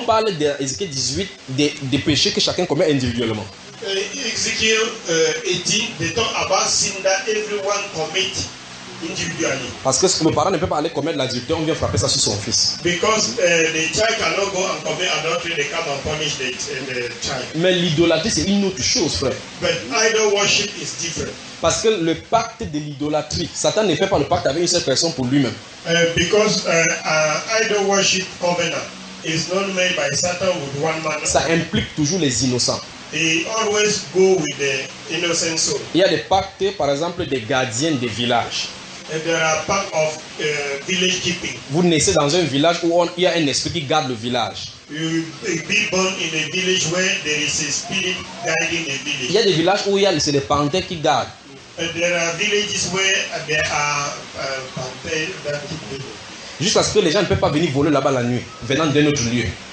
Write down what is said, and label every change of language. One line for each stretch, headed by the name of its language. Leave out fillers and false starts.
French: parle d'Ézéchiel 18 des péchés que chacun commet individuellement.
English: Ezekiel 18, they talk about sin that everyone commits.
French: Parce que le parent ne peut pas aller commettre l'adultère, on vient frapper ça sur son fils.
English: Because the child cannot go and commit adultery, they come and punish the child.
French: Mais l'idolâtrie c'est une autre chose, frère.
English: But idol worship is different.
French: Parce que le pacte de l'idolâtrie, Satan ne fait pas le pacte avec une seule personne pour lui-même.
English: Idol worship covenant is not made by Satan with one man.
French: Ça implique toujours les innocents.
English: They always go with the innocent soul.
French: Il y a des pactes, par exemple, des gardiens des villages.
English: There are pact of village keeping.
French: Vous naissez dans un village où il y a un esprit qui garde le village.
English: You be born in a village where there is a spirit guiding the village.
French: Il y a des villages où c'est les panthères qui gardent.
English: There are villages where there are panthères that keep the village.
French: Jusqu'à ce que les gens ne peuvent pas venir voler là-bas la nuit, venant d'un autre lieu.